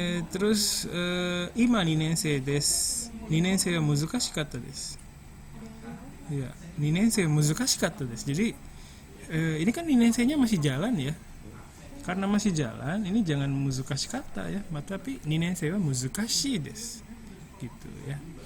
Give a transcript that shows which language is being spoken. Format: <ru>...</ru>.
<id>Terus</id> <ja>ima 2年生です。 2年生は難しかったです。Ya, 2年生難しかったです.</ja> <id>Jadi ini kan 2年生-nya masih jalan ya. Karena masih jalan, ini jangan muzukashi kata ya, tapi</id> <ja>2年生は難しいです</ja> <id>gitu ya.</id>